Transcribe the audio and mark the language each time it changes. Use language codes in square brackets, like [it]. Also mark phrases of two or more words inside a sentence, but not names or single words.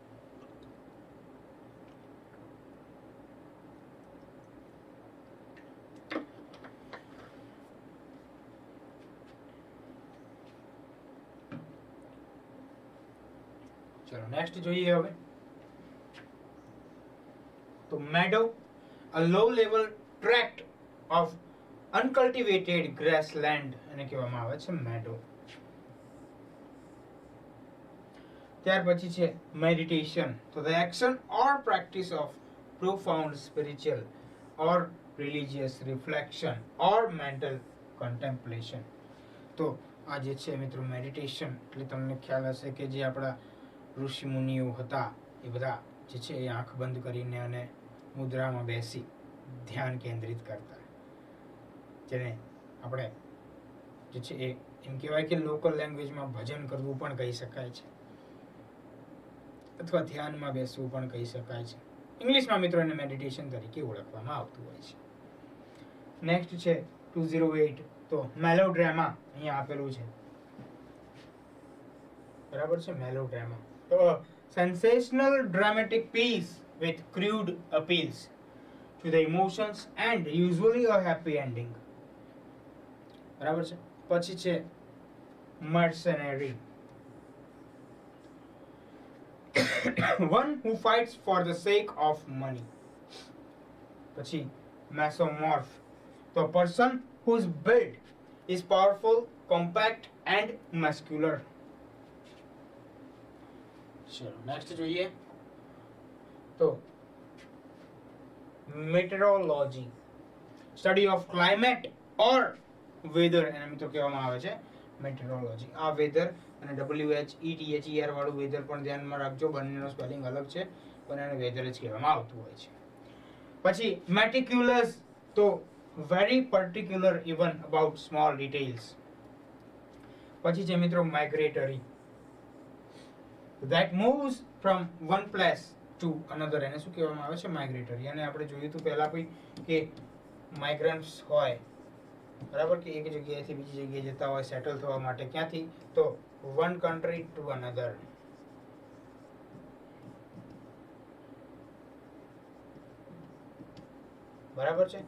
[gu] ચલો નેક્સ્ટ જોઈએ હવે. [en] તો meadow, a low level tract of uncultivated grassland [gu] એને કહેવામાં આવે છે [en] meadow. [gu] ત્યાર પછી છે [en] meditation, તો the action or practice of profound spiritual or religious reflection or mental contemplation. [gu] તો આ જે છે મિત્રો મેડિટેશન એટલે તમને ખ્યાલ હશે કે જે આપણા ઋષિ મુનિઓ હતા એ બધા જે છે એ આંખ બંધ કરીને અને મુદ્રામાં બેસી ધ્યાન કેન્દ્રિત કરતા, જેને આપણે જે છે એ એમ કહેવાય કે [en] local languageમાં [gu] ભજન કરવું પણ કહી શકાય છે, અથવા ધ્યાનમાં બેસવું પણ કહી શકાય છે. ઇંગ્લિશમાં મિત્રો એને મેડિટેશન તરીકે ઓળખવામાં આવતું હોય છે. નેક્સ્ટ છે 208, તો મેલોડ્રામા અહીંયા આપેલું છે, બરાબર છે. [en] મેલોડ્રામા તો sensational dramatic piece with crude appeals to the emotions and usually a happy ending. [gu] બરાબર છે. [en] પછી છે mercenary, one who fights for the sake of money. પછી mesomorph, the person whose build is powerful, compact and muscular. [gu] ચલો નેક્સ્ટ જોઈએ. [en] તો meteorology, study of climate or weather [gu] એને મિત્રો કહેવામાં આવે છે [en] meteorology. [gu] આ weather અને WHETHER વાળું weather પણ ધ્યાનમાં રાખજો, બંનેનો સ્પેલિંગ અલગ છે, પણ એને weather જ કહેવામાં આવતું હોય છે. [en] પછી meticulous, તો very particular even about small details. [gu] પછી છે મિત્રો [en] migratory, that moves from one place to another [gu] એને શું કહેવામાં આવે છે [en] માઇગ્રેટરી. [gu] અને આપણે જોયું હતું પહેલા કોઈ કે માઇગ્રન્ટ્સ હોય, બરાબર, કે એક જગ્યાએથી બીજી જગ્યાએ જતા હોય સેટલ થવા માટે. ક્યાંથી? તો [en] one country to another. [gu] બરાબર છે.